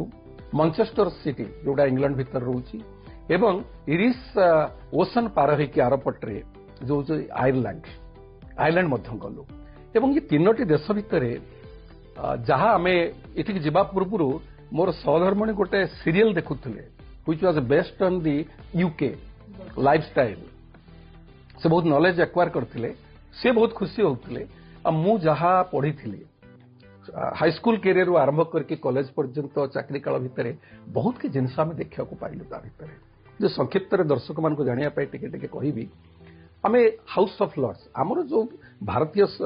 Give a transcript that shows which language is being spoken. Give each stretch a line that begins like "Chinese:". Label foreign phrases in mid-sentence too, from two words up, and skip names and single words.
Odia: ମଞ୍ଚେଷ୍ଟର ସିଟି ଯୋଉଟା ଇଂଲଣ୍ଡ ଭିତରେ ରହୁଛି ଏବଂ ଇରିଶ ଓସନ ପାର ହେଇକି ଆରପଟରେ ଯୋଉ ଆୟର୍ଲାଣ୍ଡ ମଧ୍ୟ ଗଲୁ ଏବଂ ଏ 3ଟି ଦେଶ ଭିତରେ ଯାହା ଆମେ ଏଠିକି ଯିବା ପୂର୍ବରୁ ମୋର ସହଧର୍ମଣୀ ଗୋଟେ ସିରିଏଲ ଦେଖୁଥିଲେ
English: which was based on the UK lifestyle
Odia: ସେ ବହୁତ
English: knowledge acquire
Odia: କରିଥିଲେ ସେ ବହୁତ ଖୁସି ହଉଥିଲେ ଆଉ ମୁଁ ଯାହା ପଢିଥିଲି ହାଇସ୍କୁଲ କ୍ୟାରିୟରରୁ ଆରମ୍ଭ କରିକି କଲେଜ ପର୍ଯ୍ୟନ୍ତ ଚାକିରି କାଳ ଭିତରେ ବହୁତ କିଛି ଜିନିଷ ଆମେ ଦେଖିବାକୁ ପାଇଲୁ ତା ଭିତରେ ଯେ ସଂକ୍ଷିପ୍ତରେ ଦର୍ଶକମାନଙ୍କୁ ଜାଣିବା ପାଇଁ ଟିକେ ଟିକେ କହିବି ଆମେ ହାଉସ ଅଫ ଲର୍ଡସ ଆମର ଯୋଉ ଭାରତୀୟ